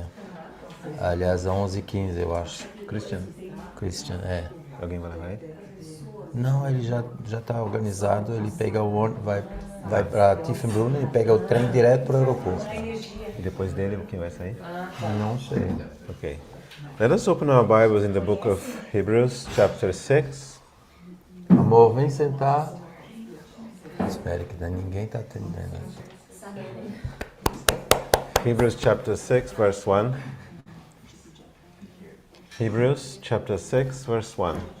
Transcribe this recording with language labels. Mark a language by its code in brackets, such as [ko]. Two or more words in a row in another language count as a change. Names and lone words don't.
[pt] Aliás, às 11h15, eu acho. Christian, Christian, é. alguém vai levar ele? Não, ele já está organizado. Ele pega o ônibus, vai para Tiefenbrunn e pega o trem direto para o aeroporto. E depois dele, quem vai sair? Não sei. Okay. [en] Let us open our Bibles in the book of Hebrews, chapter 6. [pt] Amor, vem sentar. Espere que ninguém está atendendo. [en] Hebrews chapter 6, verse 1. Hebrews chapter 6, verse 1.